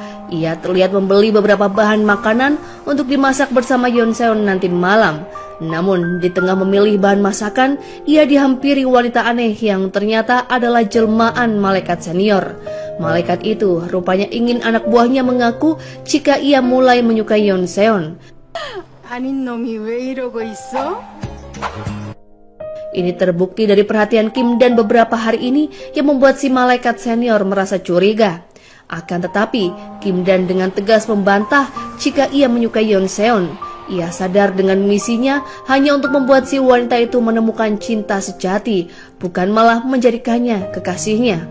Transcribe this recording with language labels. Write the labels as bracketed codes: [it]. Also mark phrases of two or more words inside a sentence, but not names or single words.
[id] Ia terlihat membeli beberapa bahan makanan untuk dimasak bersama Yeonseon nanti malam. Namun di tengah memilih bahan masakan, ia dihampiri wanita aneh yang ternyata adalah jelmaan malaikat senior. Malaikat itu rupanya ingin anak buahnya mengaku jika ia mulai menyukai Yeonseon. [ko] 아닌 놈이 왜 이러고 있어? [id] Ini terbukti dari perhatian Kim Dan beberapa hari ini yang membuat si malaikat senior merasa curiga. Akan tetapi, Kim Dan dengan tegas membantah jika ia menyukai Yeonseon. Ia sadar dengan misinya hanya untuk membuat si wanita itu menemukan cinta sejati, bukan malah menjadikannya kekasihnya.